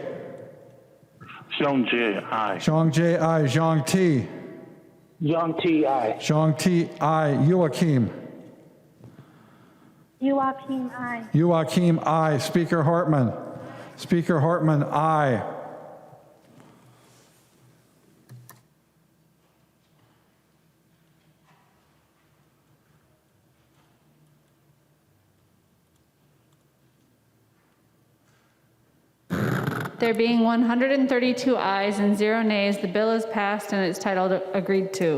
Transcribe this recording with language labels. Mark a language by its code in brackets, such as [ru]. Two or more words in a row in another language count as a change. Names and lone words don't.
[en] Zhang Jie, aye. Zhang Jie, aye. Zhang Ti. Zhang Ti, aye. Zhang Ti, aye. Joachim. Joachim, aye. Joachim, aye. Speaker Hortman. Speaker Hortman, aye. There being 132 ayes and 0 nays, the bill is passed and it's titled agreed to.